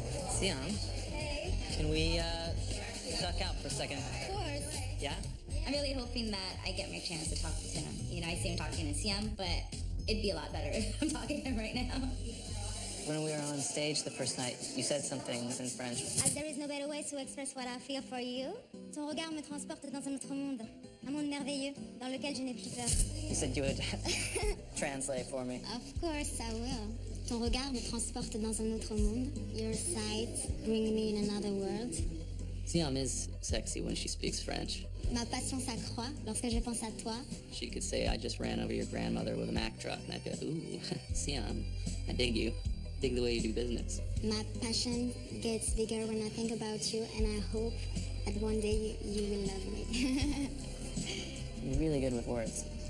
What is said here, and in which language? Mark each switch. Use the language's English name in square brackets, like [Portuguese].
[English] Sian, can we duck out for a second? Of course. Yeah? I'm really hoping that I get my chance to talk to Tim. I see him talking to Siam, but it'd be a lot better if I'm talking to him right now. When we were on stage the first night, you said something in French. As there is no better way to express what I feel for you. [French] Ton regard me transporte dans un autre monde. Un monde merveilleux dans lequel je n'ai plus peur. [English] You said you would translate for me. Of course I will. [French] Ton regard me transporte dans un autre monde. [English] Your sight bring me in another world. Siam is sexy when she speaks French. [French] Ma passion s'accroît lorsque je pense à toi. [English] She could say, I just ran over your grandmother with a Mack truck, and I'd be like, ooh, Siam, I dig you. Dig the way you do business. My passion gets bigger when I think about you, and I hope that one day you will love me. You're really good with words.